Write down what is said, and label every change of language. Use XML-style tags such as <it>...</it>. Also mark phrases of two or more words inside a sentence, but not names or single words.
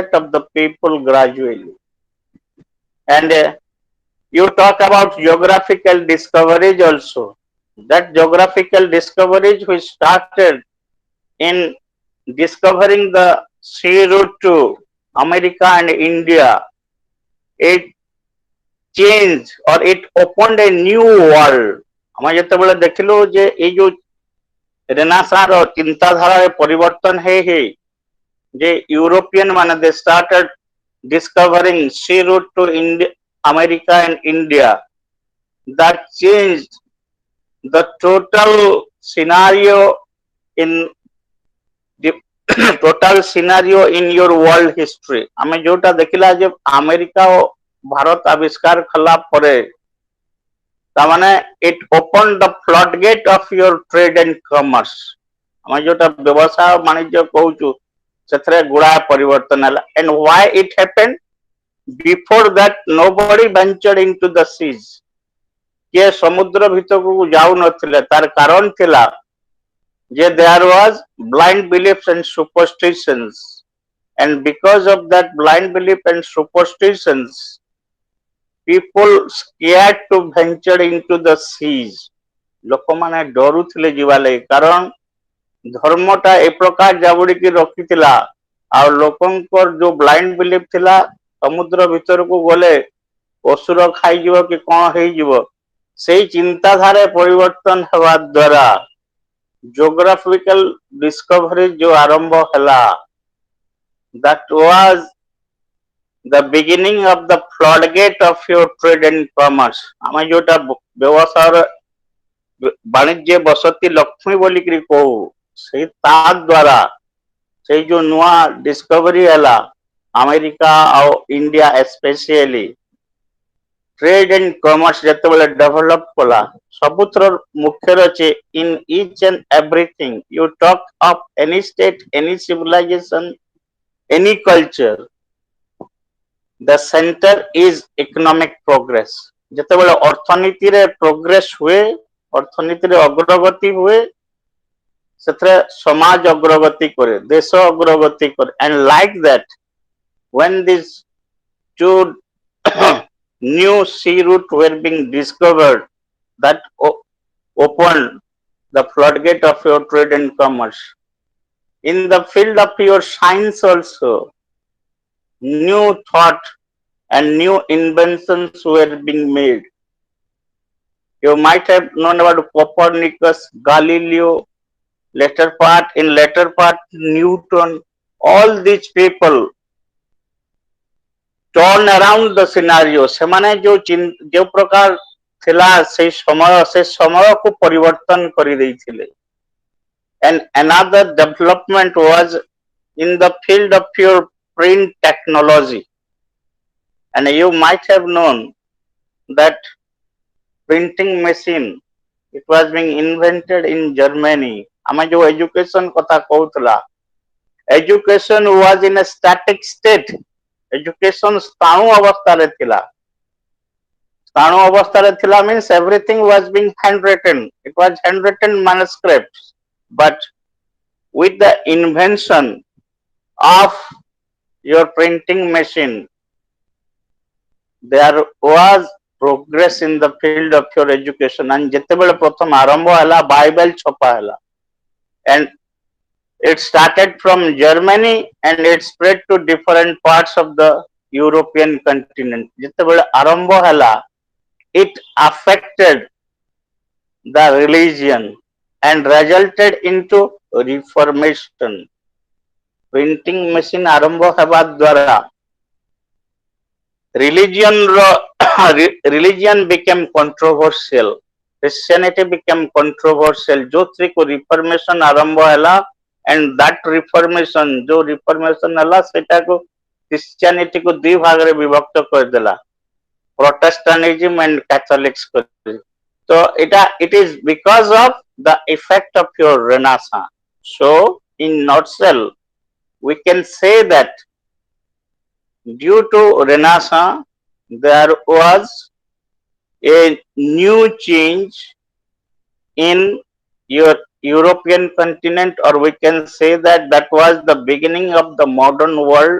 <en>of the people gradually and you talk about geographical discoveries also that geographical discoveries which started in discovering the sea route to America and India it changed or it opened a new world</en> <or>ଆମେ ଯେତେବେଳେ ଦେଖିଲୁ ଯେ ଏଇ ଯୋଉ ରେନାସାଁ ର ଚିନ୍ତାଧାରାରେ ପରିବର୍ତ୍ତନ ହେଇ ଯେ ୟୁରୋପିଆନ ମାନେ</or> <en>they started discovering sea route to India, America and India that changed the total scenario in the total scenario in your world history</en> <or>ଆମେ ଯୋଉଟା ଦେଖିଲା ଯେ ଆମେରିକା ଓ ଭାରତ ଆବିଷ୍କାର କଲା ପରେ ତାମାନେ</or> <en>it opened the floodgate of your trade and commerce</en> <or>ଆମେ ଯୋଉଟା ବ୍ୟବସାୟ ବାଣିଜ୍ୟ କହୁଛୁ ସେଥିରେ ଗୁଡା ପରିବର୍ତ୍ତନ ହେଲା</or> <en>and why it happened before that nobody ventured into the seas.</en> <or>କିଏ ସମୁଦ୍ର ଭିତରକୁ ଯାଉନଥିଲେ, ତାର କାରଣ ଥିଲା ଯେ</or> <en>there was blind beliefs and superstitions, and because of that blind belief and superstitions people scared to venture into the seas.</en> <or>ଲୋକମାନେ ଡରୁଥିଲେ ଯିବା ଲାଗି, କାରଣ ଧର୍ମଟା ଏ ପ୍ରକାର ଜାବୁଡିକି ରଖିଥିଲା, ଆଉ ଲୋକଙ୍କର ଯୋଉ</or> <en>blind belief</en> <or>ଥିଲା ସମୁଦ୍ର ଭିତରକୁ ଗଲେ ଅସୁର ଖାଇଯିବ କି କଣ ହେଇଯିବ, ସେଇ ଚିନ୍ତାଧାରା ପରିବର୍ତ୍ତନ ହେବା ଦ୍ୱାରା</or> <en>geographical discovery</en> <or>ଯୋଉ ଆରମ୍ଭ ହେଲା,</or> <en>that was the beginning of the floodgate of your trade and commerce.</en> <or>ଆମେ ଯୋଉଟା ବ୍ୟବସାୟର ବାଣିଜ୍ୟ ବସତି ଲକ୍ଷ୍ମୀ ବୋଲିକିରି କହୁ, ସେଇ ତା ଦ୍ୱାରା ସେଇ ଯୋଉ ନୂଆ ଡିସ୍କଭରି ହେଲା ଆମେରିକା ଆଉ ଇଣ୍ଡିଆ ସ୍ପେସିଆଲି</or> <en>trade and commerce</en> <or>ଯେତେବେଳେ ଡେଭଲପ କଲା, ସବୁଥର ମୁଖ୍ୟରେ ଅଛି</or> <en>in each and everything you talk of any state, any civilization, any culture, the center is economic progress.</en> <or>ଯେତେବେଳେ ଅର୍ଥନୀତିରେ ପ୍ରୋଗ୍ରେସ ହୁଏ, ଅର୍ଥନୀତିରେ ଅଗ୍ରଗତି ହୁଏ, ସେଥିରେ ସମାଜ ଅଗ୍ରଗତି କରେ, ଦେଶ ଅଗ୍ରଗତି କରେ,</or> <en>and like that when these two new sea route were being discovered, that opened the floodgate of your trade and commerce. In the field of your science also, new thought and new inventions were being made. You might have known about Copernicus, Galileo, later part Newton. All these people turn around the scenario.</en> <or>ସେମାନେ ଯୋଉ ପ୍ରକାର ଥିଲା ସେଇ ସମୟକୁ ପରିବର୍ତ୍ତନ କରିଦେଇଥିଲେ.</or> <en>And another development was in the field of your print technology. And you might have known that printing machine, it was being invented in Germany.</en> <or>ଆମେ ଯୋଉ education କଥା କହୁଥିଲା,</or> <en>education was in a static state.</en> <or>Education ସ୍ଥାଣୁ ଅବସ୍ଥାରେ ଥିଲା. ସ୍ଥାଣୁ ଅବସ୍ଥାରେ ଥିଲା</or> <en>means everything was being handwritten. It was handwritten manuscripts. But with the invention of your printing machine, there was progress in the field of your education.</en> <or>And ଯେତେବେଳେ ପ୍ରଥମ ଆରମ୍ଭ ହେଲା, ବାଇବେଲ ଛପା ହେଲା,</or> <en>and it started from Germany and it spread to different parts of the European continent.</en> <or>ଯେତେବେଳେ ଆରମ୍ଭ ହେଲା,</or> <en>it affected the religion and resulted into reformation. Printing machine</en> <or>ଆରମ୍ଭ ହେବା ଦ୍ୱାରା</or> <en>religion became controversial. Christianity became controversial.</en> <or>ଯୋଉଥିରେ reformation ଆରମ୍ଭ ହେଲା,</or> <en>and that reformation</en> <or>ଯୋଉ reformation ହେଲା ସେଟାକୁ Christianity କୁ ଦୁଇ ଭାଗରେ ବିଭକ୍ତ କରିଦେଲା,</or> <en>Protestantism and Catholics କରି. So it is because of the effect of your Renaissance. So in nutshell we can say that due to Renaissance there was a new change in your European continent, or we can say that that was the beginning of the modern world.</en>